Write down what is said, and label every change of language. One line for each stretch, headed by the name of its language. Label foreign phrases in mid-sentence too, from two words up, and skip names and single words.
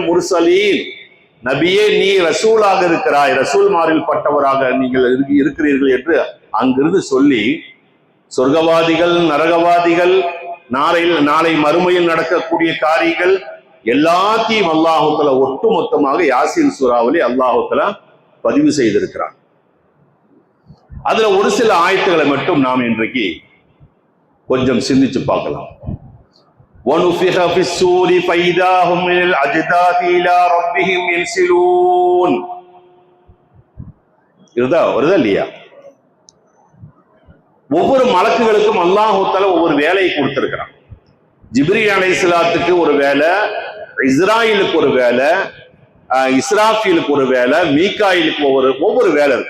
Tamil: முர்சலீன், நபியே நீ ரசூலாக இருக்கிறாய், ரசூல்மாரில் பட்டவராக நீங்கள் இருக்கிறீர்கள் என்று அங்கிருந்து சொல்லி சொர்க்கவாதிகள் நரகவாதிகள் நாளை மறுமையில் நடக்கக்கூடிய காரியங்கள் எல்லாத்தையும்
Arabic: الله تعالى
Tamil: ஒட்டுமொத்தமாக யாசீன் சூராவிலே
Arabic: الله تعالى
Tamil: பதிவு செய்திருக்கிறான். அதுல ஒரு சில ஆயத்துக்களை மட்டும் நாம் இன்றைக்கு கொஞ்சம் சிந்திச்சு பார்க்கலாம்.
Arabic: وَنُفِخَ فِي الصُّورِ فَإِذَا هُمْ مِنَ الْأَجْدَاثِ إِلَى رَبِّهِمْ يَنْسِلُونَ.
Tamil: வருதா இல்லையா? ஒவ்வொரு மலக்குகளுக்கும்
Arabic: الله تعالى
Tamil: ஒவ்வொரு வேலையை கொடுத்திருக்கிறான். ஜிப்ரீல் அலைஹிஸ்ஸலாத்துக்கு ஒரு வேலை, இஸ்ராயிலுக்கு ஒரு வேலை, இஸ்ராஃபீலுக்கு ஒரு வேலை, மீகாயிலுக்கு ஒவ்வொரு வேலை இருக்கு.